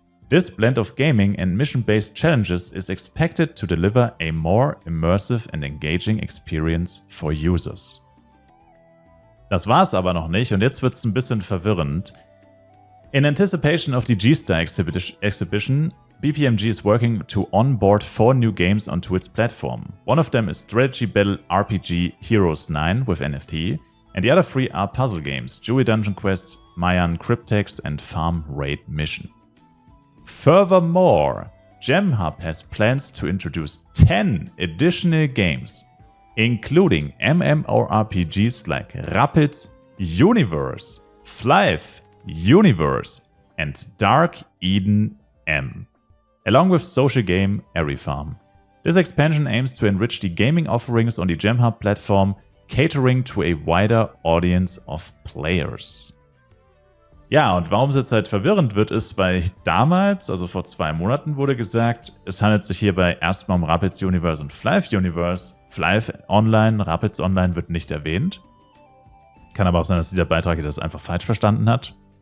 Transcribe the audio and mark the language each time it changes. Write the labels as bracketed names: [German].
[English] This blend of gaming and mission-based challenges is expected to deliver a more immersive and engaging experience for users. [German] Das war es aber noch nicht und jetzt wird es ein bisschen verwirrend. [English] In anticipation of the G-Star exhibition, BPMG is working to onboard 4 new games onto its platform. One of them is strategy battle RPG Heroes 9 with NFT, and the other 3 are puzzle games, Jewel Dungeon Quest, Mayan Cryptex and Farm Raid Mission. Furthermore, GemHub has plans to introduce 10 additional games, including MMORPGs like Rapids Universe, Flive Universe, and Dark Eden M, along with social game Airy Farm. This expansion aims to enrich the gaming offerings on the GemHub platform, catering to a wider audience of players. [German] Ja, und warum es jetzt halt verwirrend wird, ist, weil damals, also vor 2 Monaten, wurde gesagt, es handelt sich hierbei erstmal um Rapids Universe und Flive Universe. Flive Online, Rapids Online wird nicht erwähnt. Kann aber auch sein, dass dieser Beitrag hier das einfach falsch verstanden hat.